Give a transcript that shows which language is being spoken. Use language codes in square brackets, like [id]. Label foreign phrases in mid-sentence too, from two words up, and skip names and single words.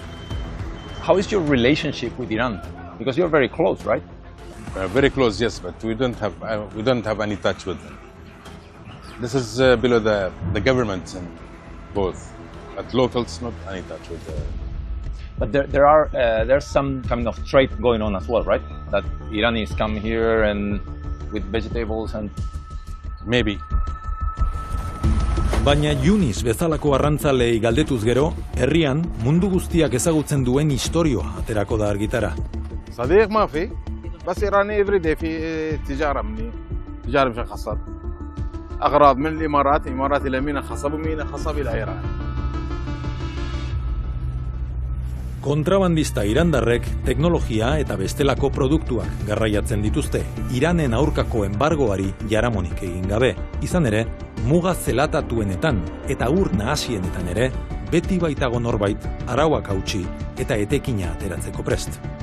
[en] How is your relationship with Iran? Because you're very close, right? Very close, yes, but we don't have any touch with them. This is below the government and both, but locals not any touch with them. But there's some kind of trade going on as well, right? That Iranis come here and with vegetables and maybe. [eu] Baina Yunis bezalako arrantzalei galdetuz gero, herrian mundu guztiak ezagutzen duen istorioa aterako da argitara. [ar] صديق ما في، بس إيراني إفريدي في تجارة مني، تجارة مشخصات أغراض من الإمارات إلى مينا خصب ومينا خصب إلى إيران. [eu] Kontrabandista irandarrek teknologia eta bestelako produktuak garraiatzen dituzte, Iranen aurkako enbargoari jaramonik egin gabe. Izan ere, muga zelatatuenetan eta ur nahasienetan ere, beti baitago norbait arauak hautsi eta etekina ateratzeko prest.